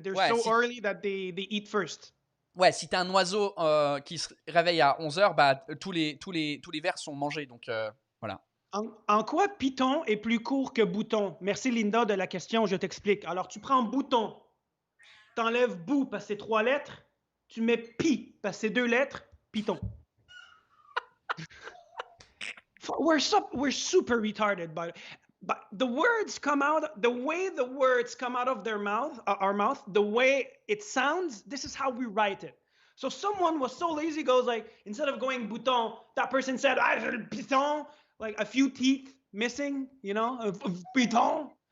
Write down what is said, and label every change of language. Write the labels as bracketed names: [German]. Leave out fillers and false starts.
[English] They're so early that they eat first. [French] Ouais, si t'es un oiseau qui se réveille à 11h, bah, tous les vers sont mangés. Donc, voilà. En quoi piton est plus court que bouton? Merci Linda de la question, je t'explique. Alors, tu prends bouton, t'enlèves bout parce que c'est 3 lettres, tu mets pi parce que c'est 2 lettres, piton. [English] We're super retarded, but the words come out, the way the words come out of our mouth, the way it sounds, this is how we write it. So someone was so lazy, goes like, instead of going bouton, that person said, piton, like a few teeth missing, you know, piton.